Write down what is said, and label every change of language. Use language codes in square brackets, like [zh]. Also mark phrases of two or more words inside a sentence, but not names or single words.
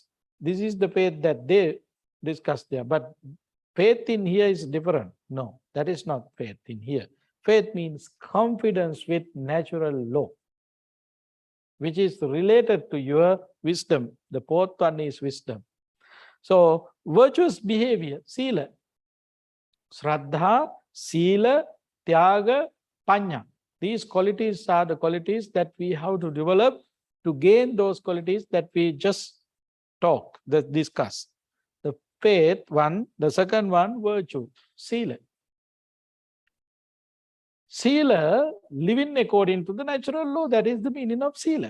[en] This is the faith that they discuss there. But faith in here is different. No, that is not faith in here. Faith means confidence with natural law, which is related to your wisdom. The fourth one is wisdom. So, virtuous behavior, sila. [pi] Shraddha, sila, tyaga, panya. [en] These qualities are the qualities that we have to develop to gain those qualities that we just discuss. The faith one, the second one, virtue, sila. Sila, living according to the natural law, that is the meaning of sila.